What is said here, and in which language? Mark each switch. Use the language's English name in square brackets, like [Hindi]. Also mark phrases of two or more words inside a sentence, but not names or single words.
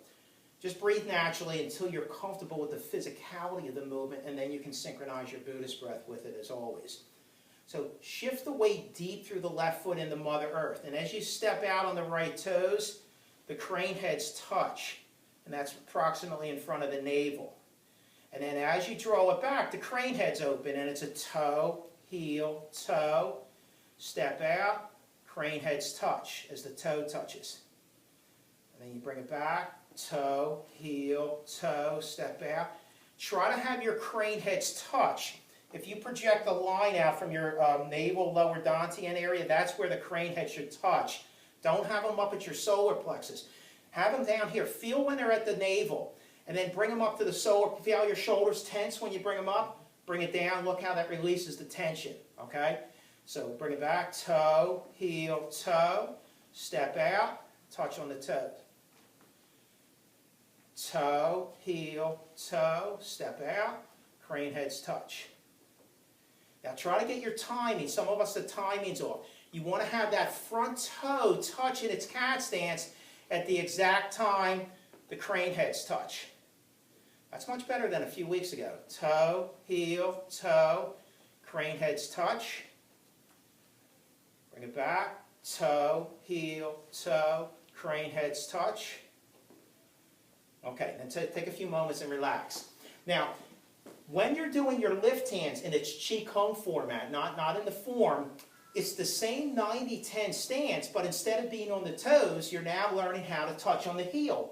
[English] Just breathe naturally until you're comfortable with the physicality of the movement, and then you can synchronize your Buddhist breath with it as always. So shift the weight deep through the left foot into Mother Earth, and as you step out on the right toes, the crane heads touch, and that's approximately in front of the navel. And then as you draw it back, the crane head's open, and it's a toe, heel, toe, step out, crane heads touch as the toe touches. And then you bring it back, toe, heel, toe, step out. Try to have your crane heads touch. If you project the line out from your navel, lower dantian area, that's where the crane head should touch. Don't have them up at your solar plexus. Have them down here. Feel when they're at the navel. And then bring them up to the solar. Feel how your shoulders tense when you bring them up. Bring it down. Look how that releases the tension. Okay? So bring it back. Toe, heel, toe. Step out. Touch on the toes. Toe, heel, toe. Step out. Crane heads touch. Now try to get your timing. Some of us, the timing's off. You want to have that front toe touch in its cat stance at the exact time the crane heads touch. That's much better than a few weeks ago. Toe, heel, toe, crane heads touch. Bring it back. Toe, heel, toe, crane heads touch. Okay, then take a few moments and relax. Now, when you're doing your lift hands in its Qi Kong format, not in the form, it's the same 90-10 stance, but instead of being on the toes, you're now learning how to touch on the heel.